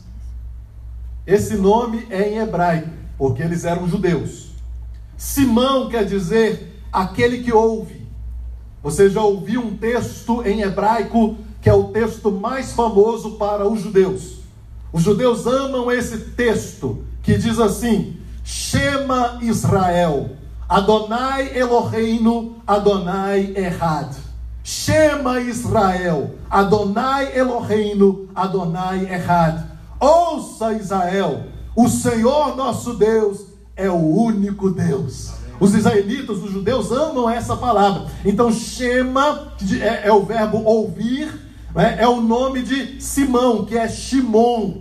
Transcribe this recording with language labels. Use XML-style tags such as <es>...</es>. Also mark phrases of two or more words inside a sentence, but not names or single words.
<pt>Esse nome é em hebraico, porque eles eram judeus. Simão quer dizer aquele que ouve. Você já ouviu um texto em hebraico que é o texto mais famoso para os judeus. Os judeus amam esse texto, que diz assim:</pt> <he>שמע ישראל אדוני אלוהינו אדוני אחד. שמע ישראל אדוני אלוהינו אדוני אחד.</he> <pt>Ouça, Israel, o Senhor nosso Deus é o único Deus. Os israelitas, os judeus amam essa palavra. Então Shema é o verbo ouvir, é o nome de Simão, que é Shimon.</pt>